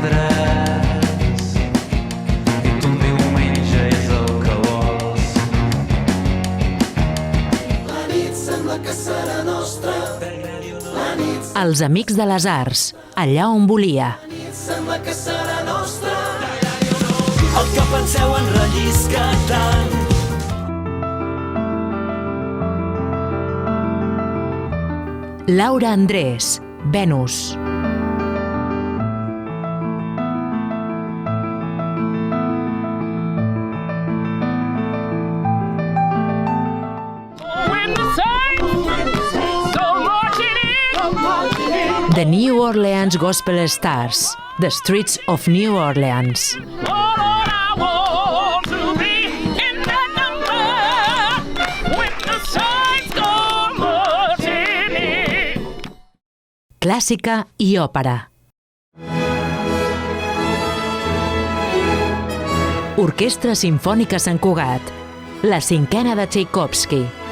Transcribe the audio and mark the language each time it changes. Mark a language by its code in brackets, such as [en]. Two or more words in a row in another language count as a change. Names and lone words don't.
[ca] Els Amics de les Arts, allà on volia. El que penseu en rellisca tant. Laura Andrés, Venus. The New Orleans Gospel Stars, The Streets of New Orleans. Clàssica i òpera. Orquestra Simfònica Sant Cugat, la cinquena de Txaikovski.